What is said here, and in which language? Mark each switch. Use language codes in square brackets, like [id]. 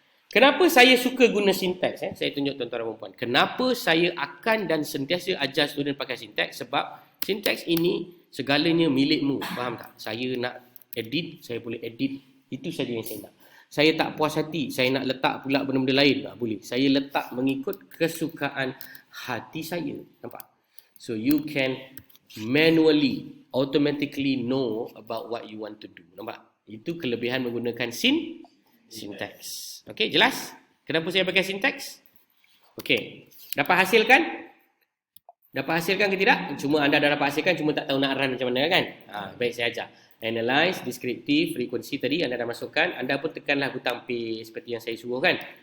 [ms] Kenapa saya suka guna sintaks? Saya tunjuk tuan-tuan dan puan-puan. Kenapa saya akan dan sentiasa ajar student pakai sintaks? Sebab sintaks ini segalanya milikmu. Faham tak? Saya nak edit, saya boleh edit. Itu saja yang saya nak. Saya tak puas hati, saya nak letak pula benda-benda lain. Boleh. Saya letak mengikut kesukaan hati saya. Nampak? [en] So you can manually, automatically know about what you want to do. [ms] Nampak? Itu kelebihan menggunakan sintaks. Okey, jelas? Kenapa saya pakai sintaks? Okey. Dapat hasilkan? Dapat hasilkan ke tidak? Cuma anda dah dapat hasilkan, cuma tak tahu nak run macam mana kan? Baik, saya ajar. Analyze, descriptive, frequency tadi anda dah masukkan. Anda pun tekanlah butang paste seperti yang saya suruh kan?